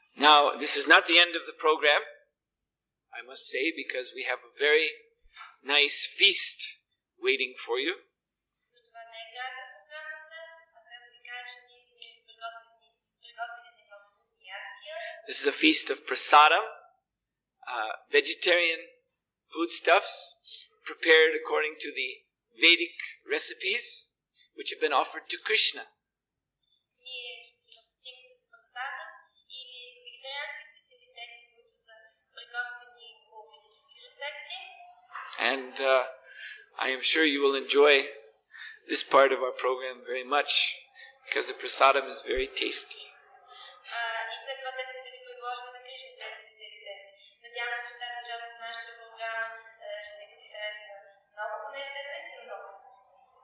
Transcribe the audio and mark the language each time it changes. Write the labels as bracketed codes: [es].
[en] Now, this is not the end of the program, I must say, because we have a very nice feast waiting for you. [bg] Но това не е края на програмата, а трябва да ви кажа, че ние сме приготвили много вкусни ястия. [en] This is a feast of prasadam, vegetarian foodstuffs prepared according to the Vedic recipes which have been offered to Krishna. [bg] Ние ще запустим с прасада или вегетариански специалитети, които са приготвени по ведически рецепти. [en] And I am sure you will enjoy this part of our program very much because the prasadam is very tasty. [bg] И след това те са били предложени на Кришна тези специалитети. Надявам се, че тази част от нашата програма ще ви се хареса много, понеже те са наистина много вкусни.